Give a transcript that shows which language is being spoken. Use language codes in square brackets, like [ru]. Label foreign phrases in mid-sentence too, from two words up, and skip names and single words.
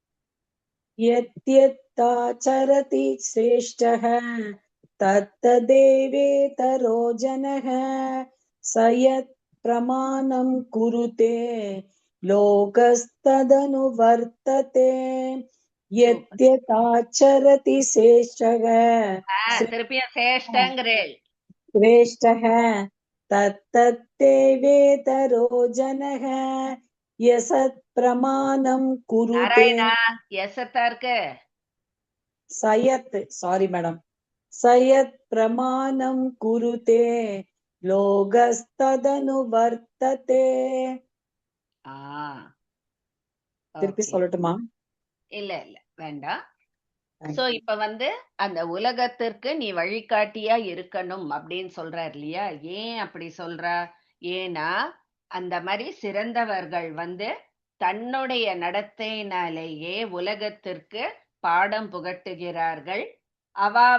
[sa] यद्यदाचरति श्रेष्ठः तत्तदेवेतरो जनः स यत् प्रमाणं कुरुते लोकस्तदनुवर्तते यद्यदाचरति श्रेष्ठः [ta] திருப்பியும் சேஷ்டங்கிறேள் [sa] श्रेष्ठः तत्तदेवेतरो जनः यसत् प्रमाणं कुरुते [ta] நாராயணா எசத்தா இருக்கு [sa] सयत् [en] sorry madam [sa] सयत् प्रमाणं कुरुते लोकस्तदनुवर्तते ஆ [ta] திருப்பி ஓகே சொல்லட்டுமா இல்ல இல்ல வேண்டாம் சோ இப்ப அந்த உலகத்திற்கு நீ வழிகாட்டியா இருக்கணும் அப்படின்னு சொல்றார் இல்லையா ஏன் அப்படி சொல்றா ஏன்னா அந்த மாதிரி சிறந்தவர்கள் தன்னுடைய நடத்தையினாலேயே உலகத்திற்கு பாடம் புகட்டுகிறார்கள் அவ